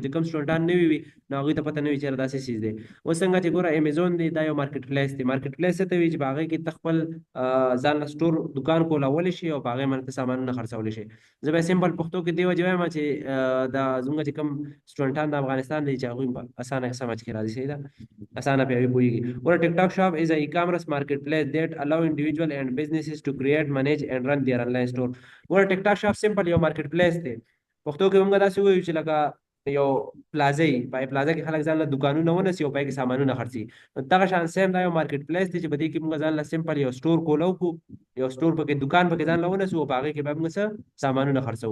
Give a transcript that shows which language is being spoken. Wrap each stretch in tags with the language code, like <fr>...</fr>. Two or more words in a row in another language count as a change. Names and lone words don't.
<ps>چې کوم سټوډنټان نوي وي نو هغوی ته پته نه وي چې یاره دا څه سیز دی. اوس څنګه چې ګوره امیزون دی دا یو</ps> <en>marketplace</en> <ps>دی.</ps> <en>marketplace</en> <ps>څه ته وي چې په هغې کې ته خپل ځان له سټور دکان کولی شي او په هغې باندې ته سامانونه خرڅولی شي. زه به سمپل پښتو کې دې وجې وایم چې دا زموږ چې کوم سټوډنټان د افغانستان دی چې هغوی په اسانه سمجھ کې راځي. صحیح ده، اسانه پې هغوی پوهېږي.</ps> <en>ګوره ټیک ټاک شاپ is a e-commerce marketplace that allow individual and businesses to create, manage and run their online store.</en> <ps>ګوره ټیک ټاک شاپ سمپل یو</ps> <en>marketplace</en> <ps>دی. پښتو کې موږ داسې وایو چې لکه یو پلازه وي، په پلازه کې خلک ځان له دکانونه ونیسي او په کې سامانونه خرڅي. نو دغه شان سیم دا یو</ps> <en>marketplace</en> <ps>دی چې په دې کې موږ ځان له سمپل یو سټور کولو کو، یو سټور پکې دکان پکې ځان له ونیسو او په هغې کې به موږ څه سامانونه خرڅوو.</ps>